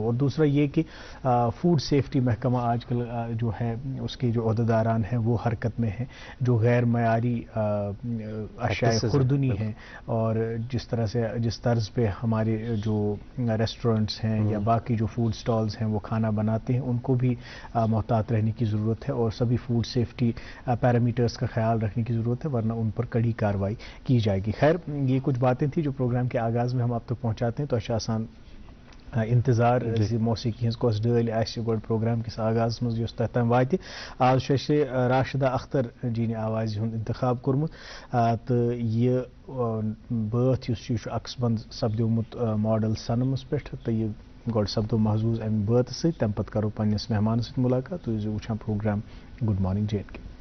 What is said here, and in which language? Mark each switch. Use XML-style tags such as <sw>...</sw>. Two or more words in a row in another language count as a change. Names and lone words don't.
<ur>اور دوسرا یہ کہ</ur> <en>food safety</en> <ur>محکمہ آج کل جو ہے اس کے جو عہدیداران ہیں وہ حرکت میں ہیں، جو غیر معیاری اشیاء خوردنی ہیں اور جس طرز پہ ہمارے جو ریسٹورنٹس ہیں یا باقی جو</ur> <en>food stalls</en> <ur>ہیں وہ کھانا بناتے ہیں، ان کو بھی محتاط رہنے کی ضرورت ہے اور سبھی</ur> <en>food safety parameters</en> <ur>کا خیال رکھنے کی ضرورت ہے، ورنہ ان پر کڑی کارروائی کی جائے گی. خیر، یہ کچھ باتیں تھیں جو پروگرام کے آغاز میں ہم آپ تک پہنچاتے ہیں.</ur> <ks>تو آسان انتظار موسیقی ہز کس ڈل گوڈ پروگرام کس آغاز مز یس تہ تام واتہ. آج چھِ راشدہ اختر جی آواز ہند انتخاب کورمت تو یہ بٲتھ یس یہ عکس بند سپدیومت ماڈل سنمس پہ تو یہ گۄڈٕ سپدو محظوظ امہِ بٲتھ سۭتۍ. تمہِ پتہٕ کرو پننس مہمان سۭتۍ ملاقات. تُہۍ ٲسِو وٕچھان پروگرام گُڈ مارننگ JNK.</ks>